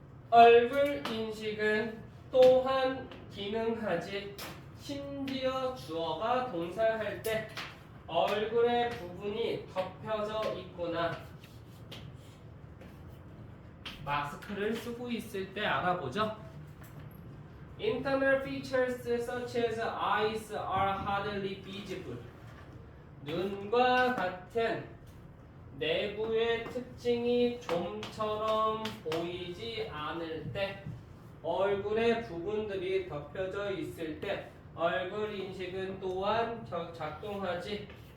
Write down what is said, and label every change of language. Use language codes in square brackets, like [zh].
[ko] 얼굴 인식은 또한 기능하지. 심지어 주어가 동사할 때 얼굴의 부분이 덮여져 있거나 마스크를 쓰고 있을 때 알아보죠. [en] Internal features such as eyes are hardly visible. [ko] 눈과 같은 내부의 특징이 좀처럼 보이지 않을 때, 얼굴의 부분들이 덮여져 있을 때 얼굴 인식은 또한 작동하지.